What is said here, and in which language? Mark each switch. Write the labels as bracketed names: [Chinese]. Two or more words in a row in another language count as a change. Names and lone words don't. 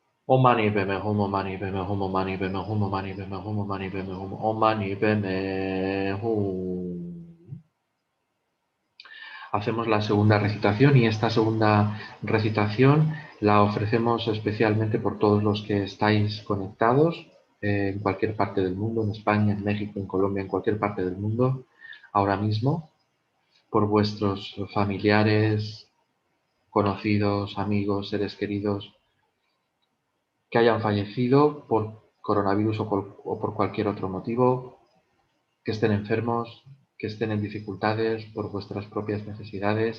[Sanskrit] ॐ मणि पद्मे हूँ, ॐ मणि पद्मे हूँ, ॐ मणि पद्मे हूँ, ॐ मणि पद्मे हूँ, ॐ मणि पद्मे हूँ, ॐ मणि पद्मे हूँ. [Spanish] Hacemos la segunda recitación y esta segunda recitación la ofrecemos especialmente por todos los que estáis conectados en cualquier parte del mundo, en España, en México, en Colombia, en cualquier parte del mundo, ahora mismo, por vuestros familiares, conocidos, amigos, seres queridos que hayan fallecido por coronavirus o por cualquier otro motivo, que estén enfermos, que estén en dificultades por vuestras propias necesidades.